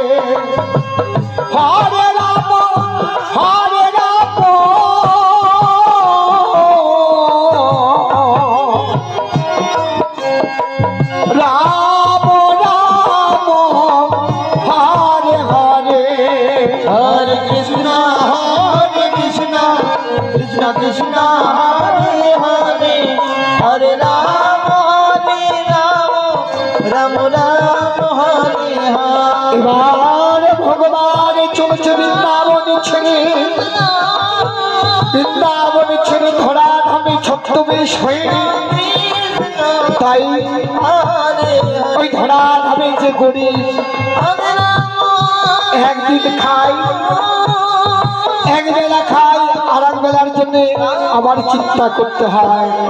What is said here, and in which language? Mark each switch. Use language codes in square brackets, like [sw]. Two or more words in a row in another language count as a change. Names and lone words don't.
[sa] হরে রাম রাম রাম হরে হরে हरे कृष्णा कृष्ण कृष्ण हरे हरे हरे राम राम राम हरे हरे [bn] এবার ভগবান চলছে বৃন্দাবন ছেড়ে ধরা ধামে ছদ্মবেশ হয়ে তাই ওই ধরা ধামে যে গরিব একদিন খাই এক বেলা খাই আর এক বেলার জন্য আবার চিন্তা করতে হয়।